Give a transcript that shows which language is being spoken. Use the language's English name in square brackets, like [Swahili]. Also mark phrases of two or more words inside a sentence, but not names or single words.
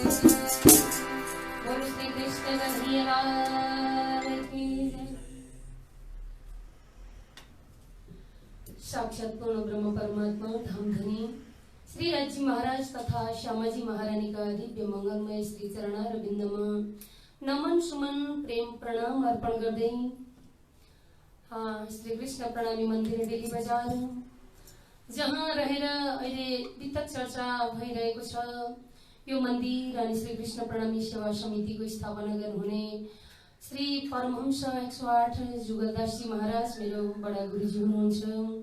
[Hindi] बोलो श्री कृष्ण कन्हैया लाल की जय। [Nepali] साक्षात पूर्ण ब्रह्म परमात्मा धामधनी श्री राजी महाराज तथा श्यामाजी महारानी का दिव्य मंगलमय श्री चरणारविन्दमा नमन सुमन प्रेम प्रणाम अर्पण गर्दै श्री कृष्ण प्रणामी मन्दिर डेली बजार जहाँ रहेर अहिले वितक चर्चा भइरहेको छ यो मन्दिर अनि श्री कृष्ण प्रणामी सेवा समितिको स्थापना गर्नुहुने श्री परमहंस 108 जुगलदासजी महाराज मेरो बडा गुरुजी हुनुहुन्छ।